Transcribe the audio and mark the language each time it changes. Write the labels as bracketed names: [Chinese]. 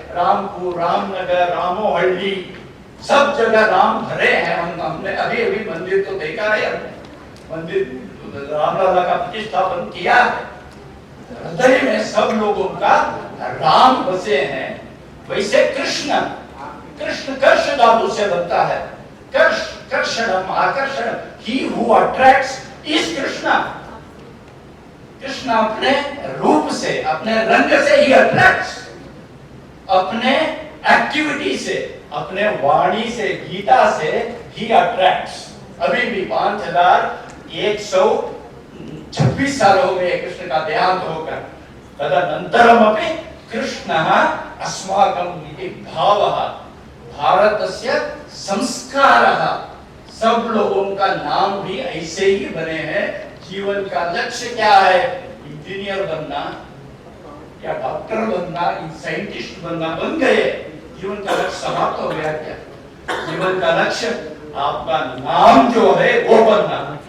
[Hindi] रामपुर, रामनगर, रामोहल्ली, सब जगह राम भरे हैं। हमने अभी अभी मंदिर तो देखा है, मंदिर रामलला का प्रतिष्ठापन किया है। हृदय में सब लोगों का राम बसे हैं, वैसे कृष्ण, कृष्ण कर्ष धातु से बनता है। कर्ष, कर्षणम, आकर्षण, [English] he who attracts is [Hindi] Krishna. Krishna अपने रूप से, अपने रंग से ही अट्रैक्ट्स, अपने एक्टिविटी से, अपने वाणी से, गीता से ही अट्रैक्ट्स। अभी भी 5126 साल हो गए कृष्ण का देहांत होकर। [Sanskrit] तदनन्तरमपि कृष्णः अस्माकम् इति भावः, भारतस्य संस्कारः। [Hindi] सब लोगों का नाम भी ऐसे ही बने हैं। जीवन का लक्ष्य क्या है? इंजीनियर बनना या डॉक्टर बनना, साइंटिस्ट बनना, बन गए। जीवन का लक्ष्य समाप्त हो गया क्या? जीवन का लक्ष्य आपका नाम जो है वो बनना।